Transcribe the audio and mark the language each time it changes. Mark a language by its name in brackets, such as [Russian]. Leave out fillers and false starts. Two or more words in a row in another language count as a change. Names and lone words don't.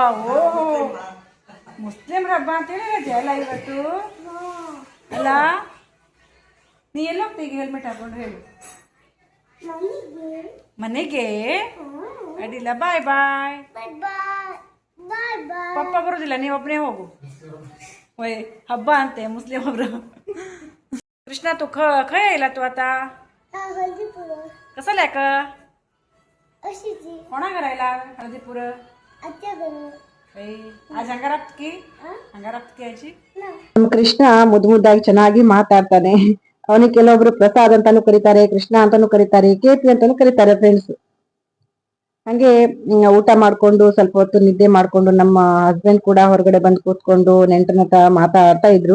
[Kannada] ಓಹೋ, ಮುಸ್ಲಿಮರ ಹಬ್ಬ ಅಂತ ಹೇಳಿದೆ ಅಲ್ಲ ಇವತ್ತು ಅಲ್ಲ? ನೀ ಎಲ್ಲ ಹೋಗ್ತೀಗ ಹೆಲ್ಮೆಟ್ ಹಾಕೊಂಡು? ಹೇಳು. ಮನೆಗೆ. ಅಡ್ಡಿಲ್ಲ, ಬಾಯ್ ಬಾಯ್. ಪಪ್ಪ ಬರೋದಿಲ್ಲ, ನೀವು ಒಬ್ಬನೇ ಹೋಗು. ಓಯ್, ಹಬ್ಬ ಅಂತೆ ಮುಸ್ಲಿಂ ಒಬ್ರು. [Konkani] कृष्णा तू खय आयला तू आता? कसं लेक कोणा घरायला? हळदीपूर. आज ಹಂಗಾರಪ್ತಕಿ ಆಚಿ. [Kannada] ನಮ್ಮ ಕೃಷ್ಣ ಮುದ್ದಾಗಿ ಚೆನ್ನಾಗಿ ಮಾತಾಡ್ತಾನೆ. ಅವನಿಗೆ ಕೆಲವೊಬ್ರು ಪ್ರಸಾದ್ ಅಂತಾನು ಕರೀತಾರೆ, ಕೃಷ್ಣ ಅಂತಾನು ಕರೀತಾರೆ, ಕೇಪಿ ಅಂತಾನು ಕರೀತಾರೆ ಫ್ರೆಂಡ್ಸ್. ಹಂಗೆ ಊಟ ಮಾಡ್ಕೊಂಡು ಸ್ವಲ್ಪ ಹೊತ್ತು ನಿದ್ದೆ ಮಾಡ್ಕೊಂಡು ನಮ್ಮ ಹಸ್ಬೆಂಡ್ ಕೂಡ ಹೊರಗಡೆ ಬಂದು ಕೂತ್ಕೊಂಡು ನೆಂಟನ ಹತ್ರ ಮಾತಾಡ್ತಾ ಇದ್ರು.